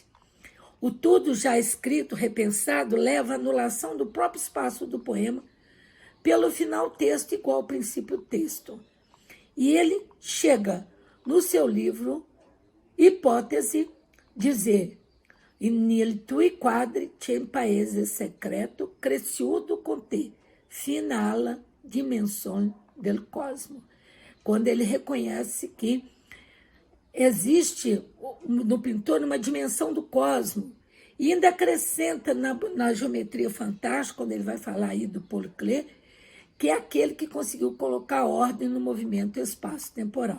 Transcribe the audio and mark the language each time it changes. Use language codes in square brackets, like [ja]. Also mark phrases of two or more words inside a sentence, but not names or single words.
[pt] O tudo já escrito, repensado, leva à anulação do próprio espaço do poema pelo final texto igual ao princípio texto. E ele chega no seu livro Hipótese dizer [it] nel tui quadri c'è un paese secreto cresciuto con te fino alla [pt] dimensão del cosmo. Quando ele reconhece que existe no pintor uma dimensão do cosmo e ainda acrescenta na geometria fantástica, quando ele vai falar aí do Paul Klee, que é aquele que conseguiu colocar ordem no movimento espaço-temporal.